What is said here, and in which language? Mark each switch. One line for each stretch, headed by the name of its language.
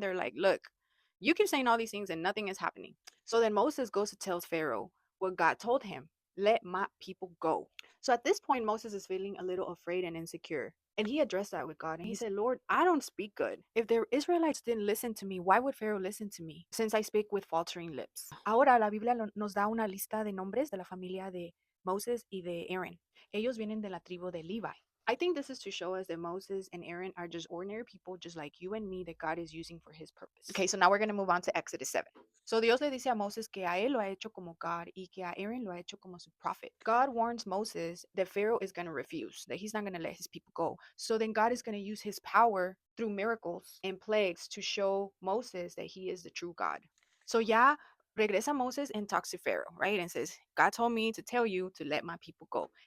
English: They're like, look, you keep saying all these things and nothing is happening. So then Moses goes to tell Pharaoh what God told him. Let my people go. So at this point, Moses is feeling a little afraid and insecure. And he addressed that with God. And he said, Lord, I don't speak good. If the Israelites didn't listen to me, why would Pharaoh listen to me since I speak with faltering lips?
Spanish: Ahora la Biblia nos da una lista de nombres de la familia de Moses y de Aaron. Ellos vienen de la tribu de Levi.
English: I think this is to show us that Moses and Aaron are just ordinary people, just like you and me, that God is using for his purpose. Okay, so now we're going to move on to Exodus 7.
Spanish: So Dios le dice a Moses que a él lo ha hecho como God y que a Aaron lo ha hecho como su prophet.
English: God warns Moses that Pharaoh is going to refuse, that he's not going to let his people go. So then God is going to use his power through miracles and plagues to show Moses that he is the true God. So
Spanish: ya regresa
English: Moses and talks to Pharaoh, right? And says, God told me to tell you to let my people go.